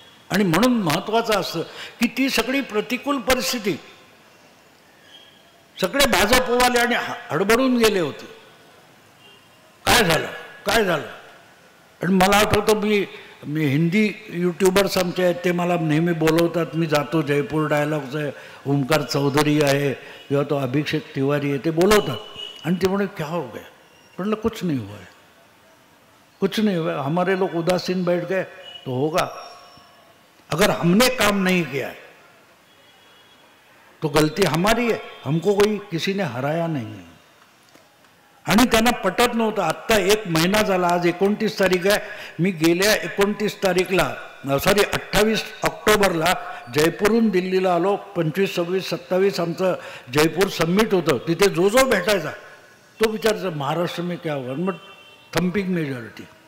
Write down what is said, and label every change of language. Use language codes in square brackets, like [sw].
[mr] आणि म्हणून महत्त्वाचं असतं की ती सगळी प्रतिकूल परिस्थिती, सगळे भाजपवाले आणि हडबडून गेले होते. काय झालं. आणि मला आठवतं, मी हिंदी यूट्यूबर्स आमचे आहेत, ते मला नेहमी बोलवतात. मी जातो, जयपूर डायलॉग्स आहे, ओमकार चौधरी आहे किंवा तो अभिषेक तिवारी आहे, ते बोलवतात. आणि ते म्हणे [hi] क्या हो गया? [mr] म्हणलं [hi] कुछ नहीं हुआ है, कुछ नहीं हुआ. हमारे लोग उदासीन बैठ गए तो होगा. अगर हमने काम नहीं किया है तो गलती हमारी है, हमको कोई किसी ने हराया नहीं है. [mr] आणि त्यांना पटत नव्हतं. आत्ता 1 महिना झाला, आज 29 तारीख आहे. मी गेल्या 29 तारीखला 28 ऑक्टोबरला जयपूरहून दिल्लीला आलो. 25, 26, 27 आमचं जयपूर समिट होतं. तिथे जो भेटायचा तो विचारायचा [hi] महाराष्ट्र में क्या होगा, [mr] मग थम्पिंग मेजॉरिटी.